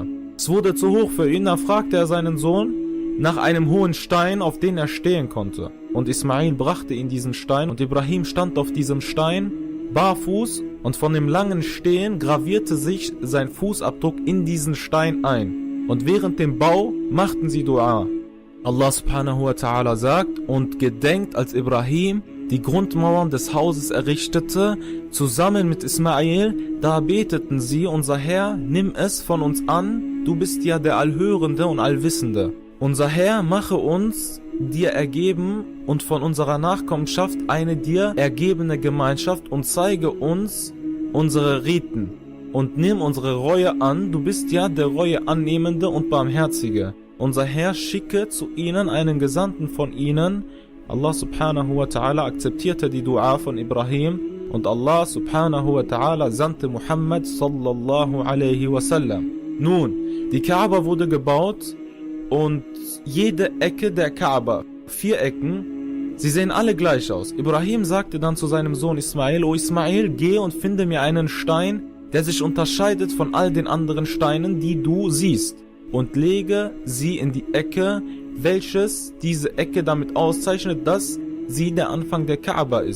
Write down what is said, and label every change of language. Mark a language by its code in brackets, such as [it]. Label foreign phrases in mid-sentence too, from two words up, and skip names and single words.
[de] Es wurde zu hoch für ihn, da fragte er seinen Sohn nach einem hohen Stein, auf den er stehen konnte. Und Ismail brachte ihm diesen Stein und Ibrahim stand auf diesem Stein, barfuß, und von dem langen Stehen gravierte sich sein Fußabdruck in diesen Stein ein. Und während dem Bau machten sie Dua. Allah [ar] سبحانه وتعالى [de] sagt, und gedenkt, als Ibrahim die Grundmauern des Hauses errichtete, zusammen mit Ismail, da beteten sie, unser Herr, nimm es von uns an, du bist ja der Allhörende und Allwissende. Unser Herr, mache uns dir ergeben und von unserer Nachkommenschaft eine dir ergebene Gemeinschaft und zeige uns unsere Riten und nimm unsere Reue an, du bist ja der Reue annehmende und Barmherzige. Unser Herr, schicke zu ihnen einen Gesandten von ihnen. Allah [ar] سبحانه وتعالى [de] akzeptierte die Dua von Ibrahim und Allah [ar] سبحانه وتعالى [de] sandte Muhammad [ar] صلى الله عليه وسلم. [de] Nun, die Kaaba wurde gebaut und jede Ecke der Kaaba, 4 Ecken, sie sehen alle gleich aus. Ibrahim sagte dann zu seinem Sohn Ismail, O Ismail, geh und finde mir einen Stein, der sich unterscheidet von all den anderen Steinen, die du siehst, und lege sie in die Ecke, welches diese Ecke damit auszeichnet, dass sie der Anfang der Kaaba ist.